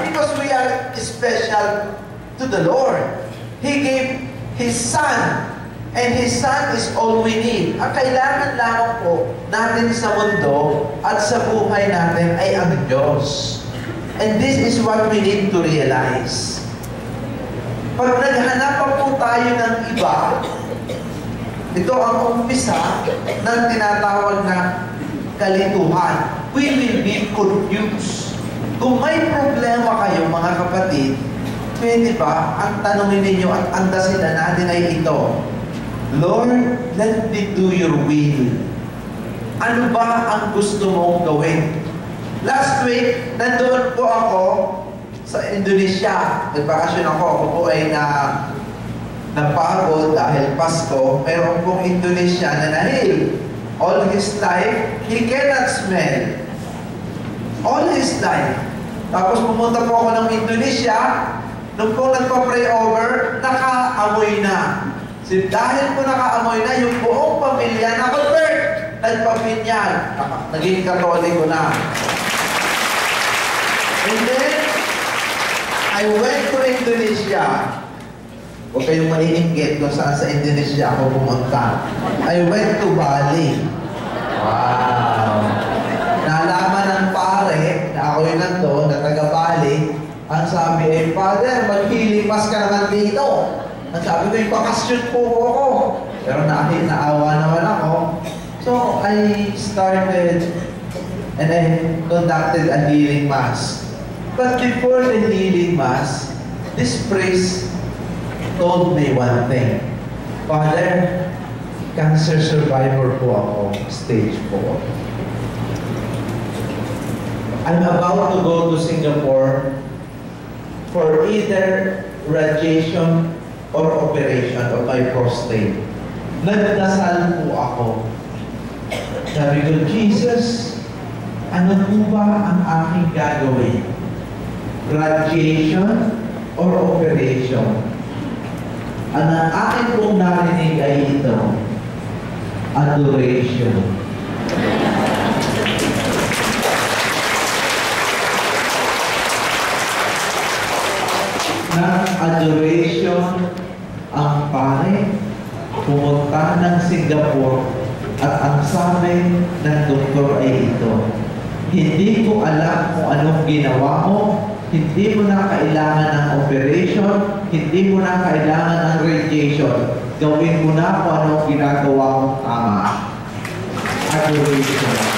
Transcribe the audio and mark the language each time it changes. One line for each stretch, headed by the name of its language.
English: Because we are special to the Lord. He gave His Son. And His Son is all we need.
Filipino: Ang kailangan lamang po natin sa mundo at sa buhay natin ay ang Diyos.
English: And this is what we need to realize.
Filipino: Pag naghanap pa po tayo ng iba, ito ang umpisa ng tinatawag na kalituhan.
English: We will be confused.
Filipino: Kung may problema kayo, mga kapatid, pwede ba ang tanongin ninyo at ang dasilan natin ay ito,
English: Lord, let me do your will.
Filipino: Ano ba ang gusto mong gawin?
English: Last week,
Filipino: nandoon po ako sa Indonesia. Nagbakasyon ako. Ako po ay napagod dahil Pasko. Meron pong Indonesia na nahil.
English: All his life, he cannot smell. All his life.
Filipino: Tapos pumunta po ako ng Indonesia. Nung po nagpa-pray over, nakaamoy na. Dahil po nakaamoy na, yung buong pamilya na-convert, nagpapinyag, naging Katoliko na.
English: And then, I went to Indonesia.
Filipino: Huwag kayong maiinggit kung saan sa Indonesia ako pumunta.
English: I went to Bali. Wow!
Filipino: Nalaman ng pare, na ako yung nandun, na taga Bali, ang sabi ay, Father, mag-healing mass ka naman dito. Ang sabi ko, yung bakasyon po ako. Pero naawa naman ako.
English: So, I started and I conducted a healing mass. But before the healing mass, this priest told me one thing.
Filipino: Father, cancer survivor po ako, stage 4.
English: I'm about to go to Singapore for either radiation or operation of my prostate.
Filipino: Nagdasal po ako. Sabi ko, Jesus, ano po ba ang aking gagawin?
English: Radiation or operation?
Filipino: Ang akin pong narinig ay ito, adoration. Ng adoration, ang pare pumunta ng Singapore at ang sabi ng doktor ay ito, hindi ko alam kung anong ginawa mo, hindi mo na kailangan ng operation, hindi mo na kailangan ng radiation, gawin mo na kung anong ginagawa mong tama. Adoration.